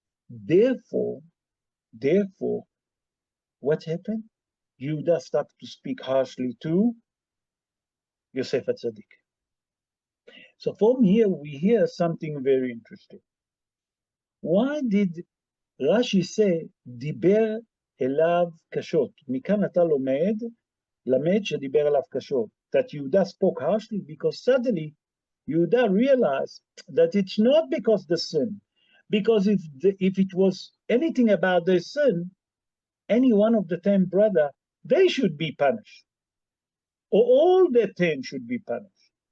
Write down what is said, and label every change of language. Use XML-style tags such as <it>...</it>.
<en>Therefore, what happened? Yehuda started to speak harshly to Yosef HaTzadik. So from here, we hear something very interesting. Why did Rashi say,</en> <he>דיבר אליו קשות? מכאן אתה למד שדיבר אליו קשות.</he> <en>That Yehuda spoke harshly, because suddenly Yehuda realized that it's not because the sin, because if it was anything about the sin, any one of the 10 brothers, they should be punished, or all the 10 should be punished.</en>